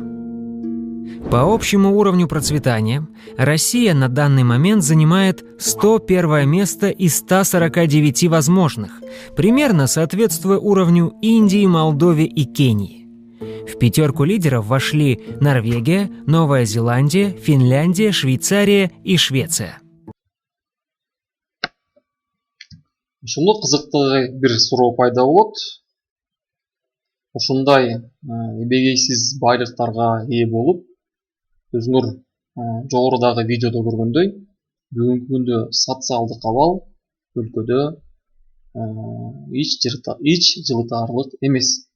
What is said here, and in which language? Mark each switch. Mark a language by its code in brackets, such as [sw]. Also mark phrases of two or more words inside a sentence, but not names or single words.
[ru] По общему уровню процветания Россия на данный момент занимает 101 место из 149 возможных, примерно соответствуя уровню Индии, Молдовы и Кении. В пятерку лидеров вошли Норвегия, Новая Зеландия, Финляндия, Швейцария и Швеция. [ky] Ушундай кызыктуу бир суроо пайда болот. Ушундай эбегейсиз байлыктарга ээ болуп, өзүңөр жогорудагы видеодо көргөндөй, бүгүнкү күндө социалдык абал өлкөдө эч жылытаарлык эмес.